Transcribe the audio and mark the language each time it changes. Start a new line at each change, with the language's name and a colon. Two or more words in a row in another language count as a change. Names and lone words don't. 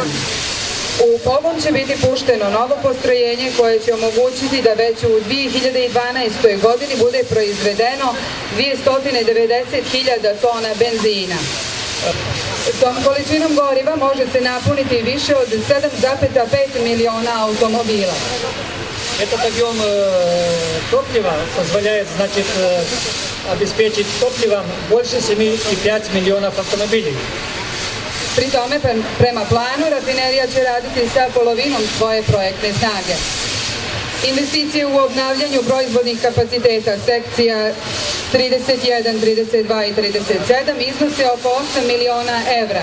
Serbian: U pogon će biti pušteno novo postrojenje koje će omogućiti da već u 2012. godini bude proizvedeno 290.000 tona benzina. Tom količinom goriva može se napuniti više od 7,5 miliona automobila.
Russian: Этот объем топлива позволяет, значит, обеспечить топливом больше 7,5 миллионов автомобилей.
Serbian: Pri tome, prema planu, rafinerija će raditi sa polovinom svoje projektne snage. Investicije u obnavljanju proizvodnih kapaciteta sekcija 31, 32 i 37 iznose oko 8 miliona evra.